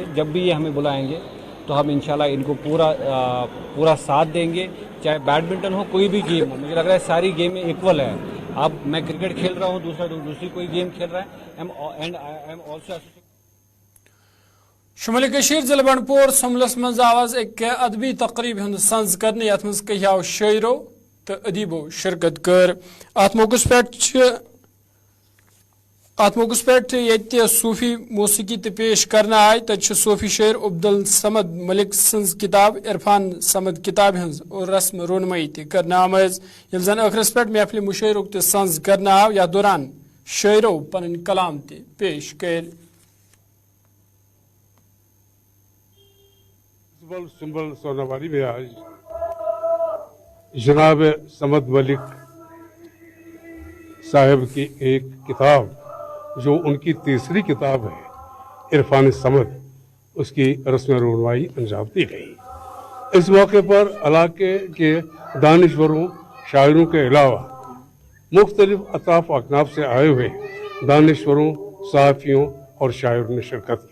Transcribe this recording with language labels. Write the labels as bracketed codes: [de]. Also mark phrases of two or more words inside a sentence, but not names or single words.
[ur] جب بھی یہ ہمیں بلائیں گے تو ہم انشاءاللہ ان کو پورا ساتھ دیں گے. چاہے بیڈمنٹن ہو کوئی بھی گیم ہو, مجھے لگ رہا ہے ساری گیمیں ایکول ہے. اب میں کرکٹ کھیل رہا ہوں, دوسری کوئی گیم کھیل رہا ہے. [ks] شمالی کشیر ضلع بنڈپور سمبلس مز آواز ایک ادبی تقریب ہند سنز کرنے یت مز کہیاو شاعرو تو ادیبو شرکت کر. ات موقع پہ صوفی موسیقی تہ پیش کرنا آئی. تت صوفی شاعر عبدالصمد ملک سنز کتاب عرفان صمد کتاب ہز اور رسم رونمائی تہ کرنا آمز. یل زن ٲخرس پہ محفل مشاعرک تہ سنز کرنا آو, یتھ دوران شاعرو پن کلام تہ پیش کر. [ur] سنبل سوناواری میں آج جناب صمد ملک صاحب کی ایک کتاب جو ان کی تیسری کتاب ہے عرفان صمد, اس کی رسم رونمائی انجام دی گئی. اس موقع پر علاقے کے دانشوروں شاعروں کے علاوہ مختلف اطراف و اکناف سے آئے ہوئے دانشوروں, صحافیوں اور شاعروں نے شرکت کی.